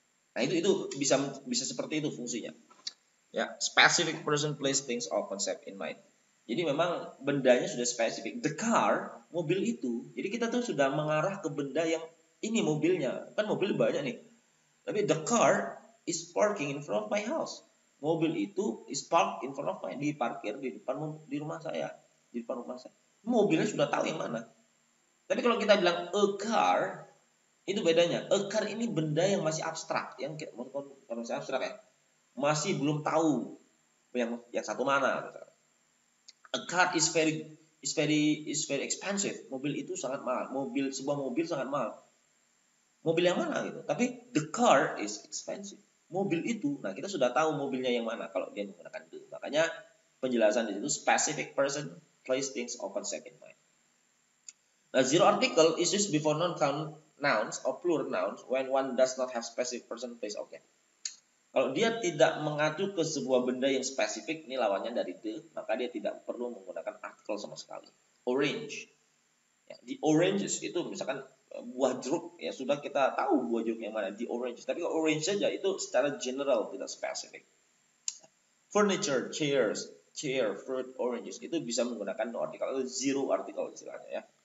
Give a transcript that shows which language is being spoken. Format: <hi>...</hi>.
<id>Nah, itu bisa seperti itu fungsinya.</id> <en>Ya, specific person, place, things, or concept in mind.</en> <id>Jadi memang bendanya sudah spesifik.</id> <en>The car,</en> <id>mobil itu. Jadi kita tuh sudah mengarah ke benda yang ini mobilnya. Kan mobil banyak nih. Tapi</id> <en>the car is parking in front of my house.</en> <id>Mobil itu</id> <en>is parked in front of my,</en> <id>diparkir di rumah saya. Di depan rumah saya. Mobilnya sudah tahu yang mana. Tapi kalau kita bilang a car, itu bedanya. A car ini benda yang masih abstrak, yang masih abstrak ya. Masih belum tahu yang satu mana.</id> <en>A car is very expensive.</en> <id>Mobil itu sangat mahal. Sebuah mobil sangat mahal. Mobil yang mana gitu.</id> <en>Tapi the car is expensive.</en> <id>Mobil itu, nah kita sudah tahu mobilnya yang mana kalau dia menggunakan the. Makanya penjelasan di situ specific person, place, things, or concept in mind. Nah,</id> <en>zero article is used before non-count nouns or plural nouns when one does not have specific person, place, object.</en> <id>Kalau dia tidak mengacu ke sebuah benda yang spesifik, ini lawannya dari the, maka dia tidak perlu menggunakan artikel sama sekali. Orange. Ya, the oranges itu misalkan buah jeruk, ya sudah kita tahu buah jeruk yang mana, the oranges. Tapi kalau orange saja itu secara general, tidak spesifik.</id> <en>Furniture, chair, fruit, oranges</en> <id>itu bisa menggunakan no article atau zero article istilahnya ya.</id>